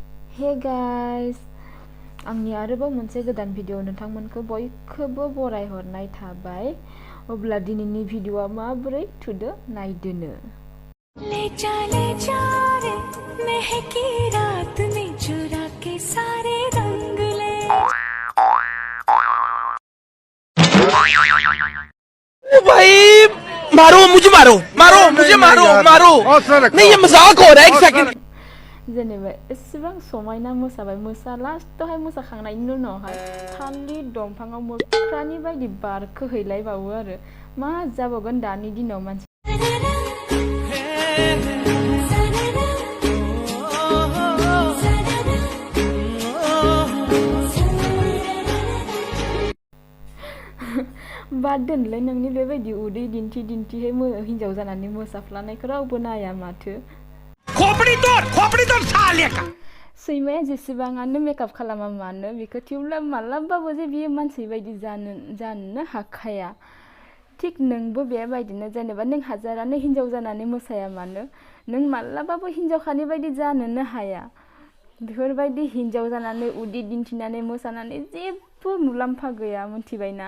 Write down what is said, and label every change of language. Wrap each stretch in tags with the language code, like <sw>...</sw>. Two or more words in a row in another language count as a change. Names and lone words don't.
<en>Hey guys,</en> <brx>आंनि आरोबाव मोनसे गोदान भिडिअ नोंथांमोनखौ बयखौबो बरायहरनाय थाबाय। अब्ला दिनैनि भिडिअआ माबोरै थुदो नायदोनो।</brx> <hi>लेजा लेजा रे महकी रात में चुरा के सारे रंग ले। भाई मारो मुझे मारो नहीं ये मजाक हो रहा है एक सेकंड।</hi> <brx>जेनेबा एसेबां समायना मोसाबाय लास्टआवहाय मोसाखांनायनि उनावहाय थालिर दंफाङाव मोख्रानि बायदि बारखो हैलायबावो आरो मा जाबावगोन दानि दिनाव मानसि बाद दोनलाय नोंनि बेबायदि उदै दिन्थिहाय हिन्जाव जानानै मोसाफ्लानायखौ रावबो नाया माथो।</brx> <hi>खोपड़ी तोड़ साले का।</hi> <brx>सैमाया जेसेबाङानो मेकआप खालामा मानो बेखौ थेवब्लाबो मालाबाबो जे बियो मानसि बायदि जानो हाखाया। थिक नोंबो बेबायदिनो जेनेबा नों हाजारानो हिन्जाव जानानै मोसाया मानो नों मालाबाबो हिन्जावखानि बायदि जानोनो हाया। बेफोरबायदि हिन्जाव जानानै उदै दिन्थिनानै मोसानानै जेबो मुलाम्फा गैया मिथिबायना।</brx>